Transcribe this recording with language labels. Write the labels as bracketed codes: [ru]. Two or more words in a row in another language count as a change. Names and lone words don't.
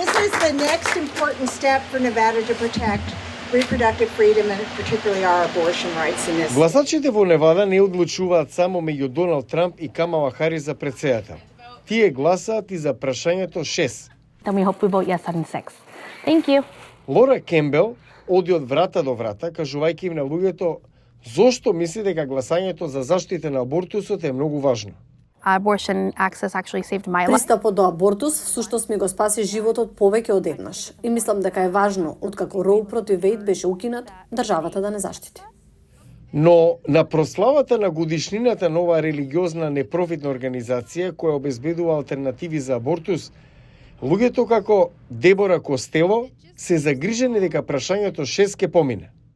[en] is the next important step for Nevada to protect reproductive freedom and particularly our abortion rights in this. [mk] Гласачите во Невада не одлучуваат само меѓу Доналд Трамп и Камала Харис за председател. Тие гласаат и за прашањето 6. [en] Then we hope we vote yes on 6. Thank you. [mk] Лора Кембел оди од врата до врата, кажувајќи им на луѓето зошто мисли дека гласањето за заштита на абортусот е многу важно. [en] Abortion access actually saved my life. [mk] Пристапот до абортус всушност ми го спаси животот повеќе од еднаш. И мислам дека е важно, откако Роу против Вейд беше укинат, државата да не заштити. Но на прославата на годишнината на оваа религиозна непрофитна организација која обезбедува алтернативи за абортус, луѓето како Дебора Костело се загрижени дека прашањето 6 ке помине.